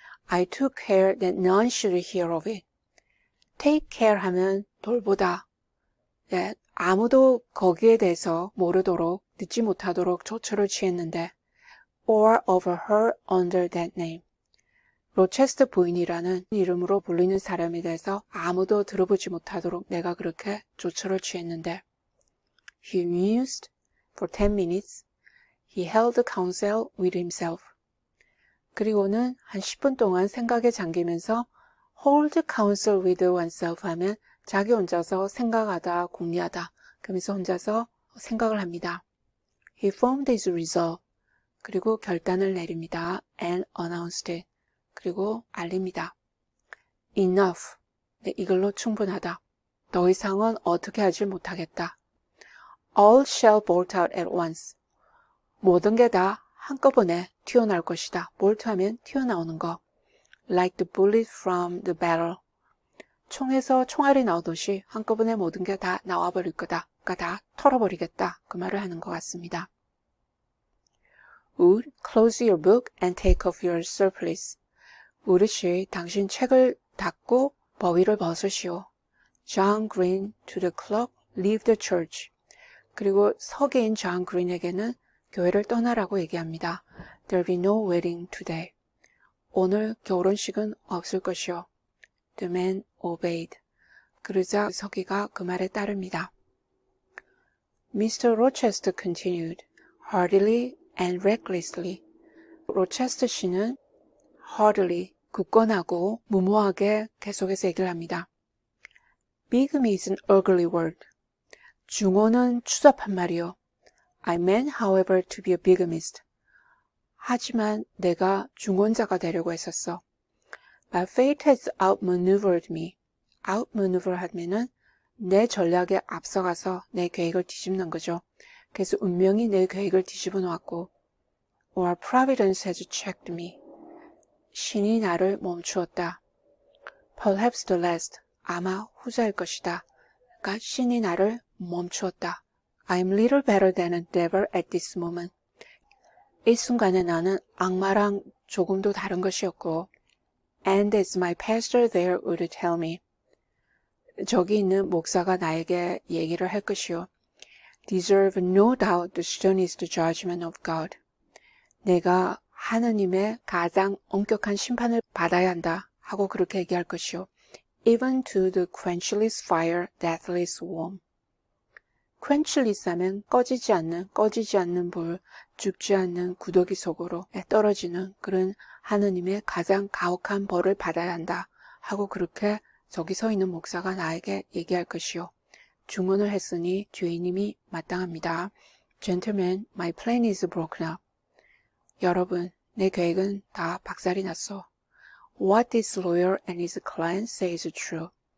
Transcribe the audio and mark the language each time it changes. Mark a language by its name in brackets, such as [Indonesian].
[English] I took care that none should hear of it. [Korean] Take care 하면 돌보다. 네, 아무도 거기에 대해서 모르도록, 듣지 못하도록 조처를 취했는데 [English] or overheard under that name. [Korean] 로체스터 부인이라는 이름으로 불리는 사람에 대해서 아무도 들어보지 못하도록 내가 그렇게 조처를 취했는데 [English] He mused for 10 minutes. He held counsel with himself. [Korean] 그리고는 한 10분 동안 생각에 잠기면서 hold counsel with oneself 하면 자기 혼자서 생각하다, 궁리하다. 그러면서 혼자서 생각을 합니다. [English] He formed his resolve. [Korean] 그리고 결단을 내립니다. [English] And announced it. [Korean] 그리고 알립니다. [English] Enough. [Korean] 네, 이걸로 충분하다. 더 이상은 어떻게 하지 못하겠다. [English] All shall bolt out at once. [Korean] 모든 게 다 한꺼번에 튀어나올 것이다. 볼트하면 튀어나오는 거. [English] Like the bullet from the barrel. [Korean] 총에서 총알이 나오듯이 한꺼번에 모든 게 다 나와버릴 거다. 그러니까 다 털어버리겠다. 그 말을 하는 것 같습니다. [English] Wood, close your book and take off your surplice. [Korean] 우르시, 당신 책을 닫고 버위를 벗으시오. [English] John Green to the clock, leave the church. [Korean] 그리고 서기인 존 그린에게는 교회를 떠나라고 얘기합니다. [English] There'll be no wedding today. [Korean] 오늘 결혼식은 없을 것이오. [English] The man obeyed. [Korean] 그러자 서기가 그 말에 따릅니다. [English] Mr. Rochester continued, heartily and recklessly. [Korean] 로체스터 씨는 heartily, 굳건하고 무모하게 계속해서 얘기를 합니다. [English] Bigamy is an ugly word. [Korean] 중혼은 추잡한 말이요. [English] I meant, however, to be a bigamist. [Korean] 하지만 내가 중혼자가 되려고 했었어. [English] But fate has outmaneuvered me. [Korean] outmaneuver 하면은 내 전략에 앞서가서 내 계획을 뒤집는 거죠. 그래서 운명이 내 계획을 뒤집어 놓았고 [English] or providence has checked me. [Korean] 신이 나를 멈추었다. [English] Perhaps the last. [Korean] 아마 후자일 것이다. 그러니까 신이 나를 멈추었다. [English] I'm little better than a devil at this moment. [Korean] 이 순간에 나는 악마랑 조금도 다른 것이었고 [English] And as my pastor there would tell me. [Korean] 저기 있는 목사가 나에게 얘기를 할 것이요. [English] Deserve no doubt the sternest judgment of God. [Korean] 내가 하느님의 가장 엄격한 심판을 받아야 한다 하고 그렇게 얘기할 것이요. [English] Even to the quenchless fire, deathless worm. [Korean] quenchless 하면 꺼지지 않는 불, 죽지 않는 구더기 속으로 떨어지는 그런 하느님의 가장 가혹한 벌을 받아야 한다 하고 그렇게 저기 서 있는 목사가 나에게 얘기할 것이요. 중언을 했으니 죄인임이 마땅합니다. [English] Gentlemen, my plan is broken up. [Korean] 여러분, 내 계획은 다 박살이 났어. [English] What this lawyer and his client say is true.